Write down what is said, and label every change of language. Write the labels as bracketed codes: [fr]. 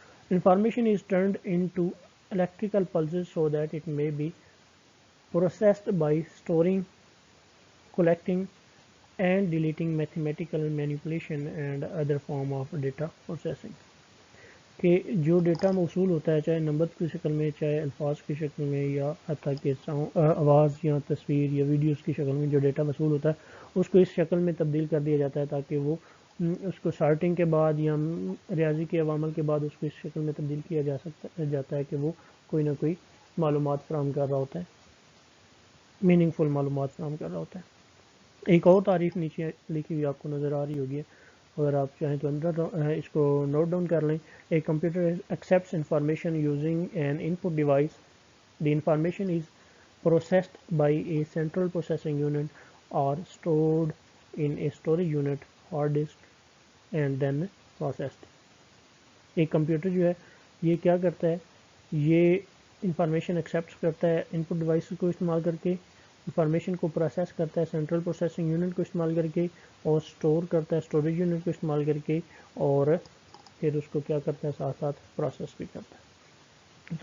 [en] Information is turned into electrical pulses so that it may be processed by storing, collecting, and deleting mathematical manipulation and other form of data processing. [ur] کہ جو data موصول ہوتا ہے چاہے number کی شکل میں چاہے الفاظ کی شکل میں یا حتیٰ کہ آواز یا تصویر یا ویڈیوز کی شکل میں جو ڈیٹا موصول ہوتا ہے اس کو اس شکل میں تبدیل کر دیا جاتا ہے تاکہ وہ اس کو سارٹنگ کے بعد یا ریاضی کے عوامل کے بعد اس کو اس شکل میں تبدیل کیا جاتا ہے کہ وہ کوئی نہ کوئی معلومات فراہم کر رہا ہوتا ہے، میننگ فل معلومات فراہم کر رہا ہوتا ہے. ایک اور تعریف نیچے لکھی ہوئی آپ کو نظر آ رہی ہوگی، اگر آپ چاہیں تو اندر اس کو نوٹ ڈاؤن کر لیں. [en] A computer accepts information using an input device. The information is processed by a central processing unit or stored in a storage unit, hard disk, and then processed. [ur] ایک کمپیوٹر جو ہے یہ کیا کرتا ہے، یہ انفارمیشن ایکسیپٹ کرتا ہے ان پٹ ڈیوائس کو استعمال کر کے، انفارمیشن کو پروسیس کرتا ہے سینٹرل پروسیسنگ یونٹ کو استعمال کر کے، اور سٹور کرتا ہے اسٹوریج یونٹ کو استعمال کر کے، اور پھر اس کو کیا کرتا ہے ساتھ ساتھ پروسیس بھی کرتا ہے.